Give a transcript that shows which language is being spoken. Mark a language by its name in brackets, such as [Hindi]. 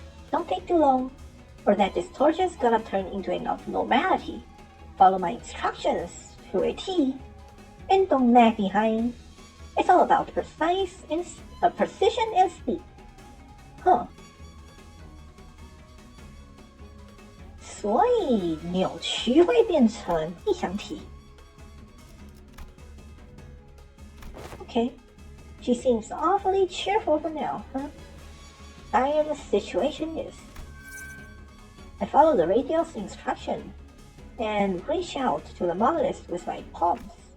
[English] Don't take too long, or that distortion's gonna turn into an abnormality. Follow my instructions to a T, and don't lag behind. It's all about precision and speed. Huh. [Chinese] 所以扭曲会变成异想体。 [English] Okay, she seems awfully cheerful for now, huh? Dire the situation is. I follow the radio's instruction and reach out to the monolith with my palms.